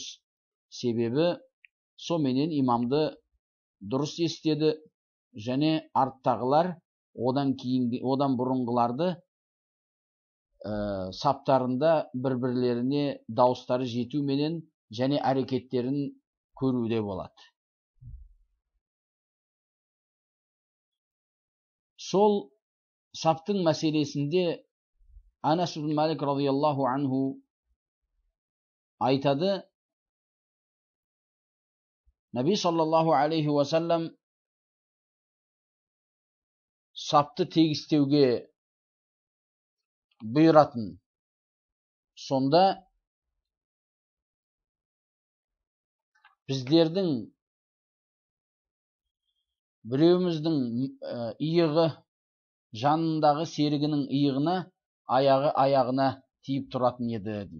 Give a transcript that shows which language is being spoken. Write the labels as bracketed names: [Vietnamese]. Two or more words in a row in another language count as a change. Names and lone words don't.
[Kazakh] Себебі соменен имамды дұрыс естеді, және арттағылар одан бұрынғыларды саптарында бір-бірлеріне дауыстары жетуменен және әрекеттерін көруде болады. сол саптың мәселесінде Анас ибн Малик [Arabic] رضي الله عنه [Kazakh] айтады, [Arabic] النبي صلى الله عليه وسلم [Kazakh] сапты тегістеуге бұйыратын. Сонда біздердің біреуіміздің иығы жанындағы серігінің иығына, аяғы аяғына тиіп тұратын еді дейді.